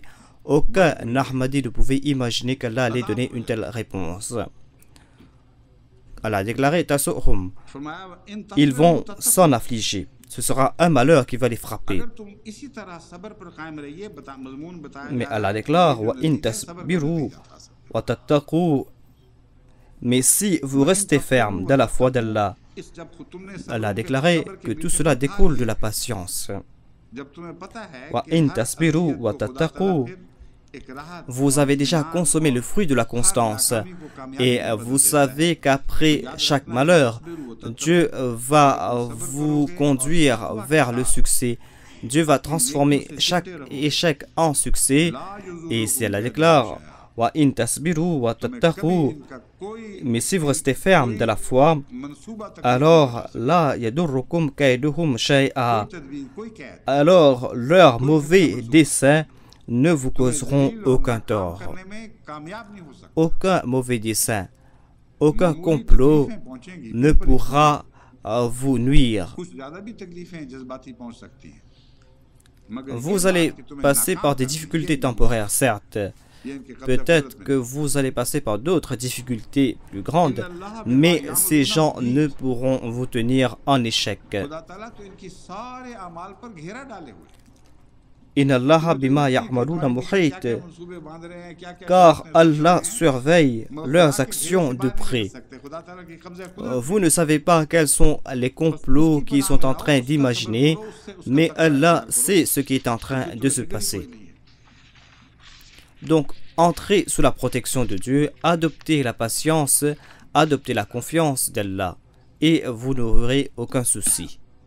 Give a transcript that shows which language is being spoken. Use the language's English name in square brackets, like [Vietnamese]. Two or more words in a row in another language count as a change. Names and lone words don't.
[French] Aucun Ahmadi ne pouvait imaginer qu'Allah allait donner une telle réponse. Allah a déclaré, Tasuhum, ils vont s'en affliger. Ce sera un malheur qui va les frapper. Mais Allah déclare [Arabic] وإن تصبروا وتتقوا. [French] Mais si vous restez ferme dans la foi d'Allah, Allah a déclaré que tout cela découle de la patience. [Arabic] وإن تصبروا وتتقوا. [French] Vous avez déjà consommé le fruit de la constance et vous savez qu'après chaque malheur, Dieu va vous conduire vers le succès. Dieu va transformer chaque échec en succès. Et si Allah déclare [Arabic] وإن تصبروا وتتقوا, [French] mais si vous restez ferme de la foi, alors là [Arabic] يضركم كيدهم شيئا, [French] alors leurs mauvais desseins ne vous causeront aucun tort. Aucun mauvais dessein, aucun complot ne pourra vous nuire. Vous allez passer par des difficultés temporaires, certes. Peut-être que vous allez passer par d'autres difficultés plus grandes, mais ces gens ne pourront vous tenir en échec. [Arabic] إن الله بما يعملون محيط, [French] car Allah surveille leurs actions de près. Vous ne savez pas quels sont les complots qu'ils sont en train d'imaginer, mais Allah sait ce qui est en train de se passer. Donc, entrez sous la protection de Dieu, adoptez la patience, adoptez la confiance d'Allah, et vous n'aurez aucun souci.